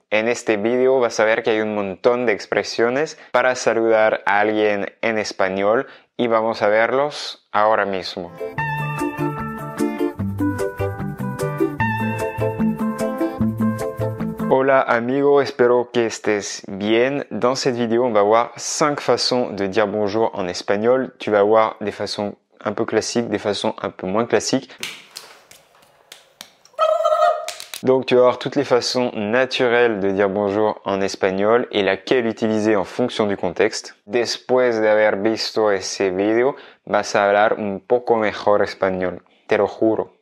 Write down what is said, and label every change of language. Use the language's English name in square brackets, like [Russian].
[Spanish] En este vídeo vas a ver que hay un montón de expresiones para saludar a alguien en español y vamos a verlos ahora mismo. Hola amigo, espero que estés bien. [French] Dans cette vidéo, on va voir 5 façons de dire bonjour en espagnol. Tu vas voir des façons un peu classiques, des façons un peu moins classiques. Donc tu vas voir toutes les façons naturelles de dire bonjour en espagnol et laquelle utiliser en fonction du contexte. [Spanish] Después de haber visto ese video, vas a hablar un poco mejor español, te lo juro.